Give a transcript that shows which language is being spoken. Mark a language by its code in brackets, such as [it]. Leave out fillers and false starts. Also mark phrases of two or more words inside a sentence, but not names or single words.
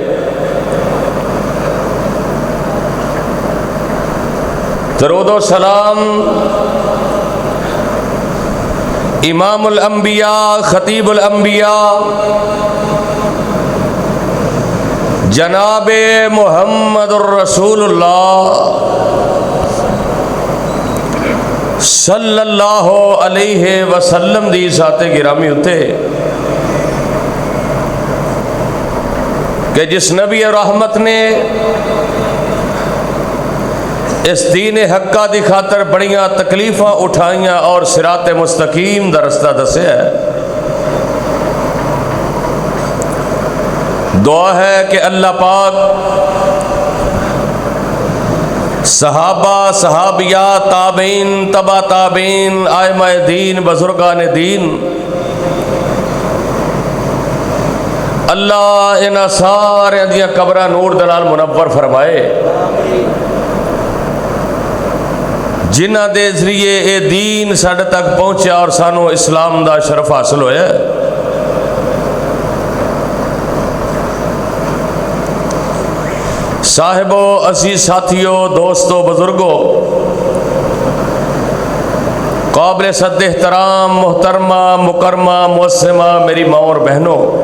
[pa] درود و سلام امام الانبیاء خطیب الانبیاء جناب محمد الرسول اللہ [ar] صلی اللہ علیہ وسلم [pa] دی ذات گرامی ہوتے کہ جس نبی رحمت نے اس دین حقہ دی خاطر بڑیاں تکلیفاں اٹھائیاں اور صراط مستقیم دا رستہ دسیا ہے، دعا ہے کہ اللہ پاک صحابہ، صحابیات، تابعین، تبع تابعین، ائمہ دین، بزرگان دین، اللہ انہاں سارے دیاں قبراں نور دے نال منور فرمائے، جنہاں دے ذریعے اے دین ساڈے تک پہنچیا اور سانو اسلام دا شرف حاصل ہویا ہے۔ صاحبو، عزیز ساتھیو، دوستو، بزرگو، قابل صد احترام محترمہ مکرمہ معصمہ میری ماں اور بہنوں،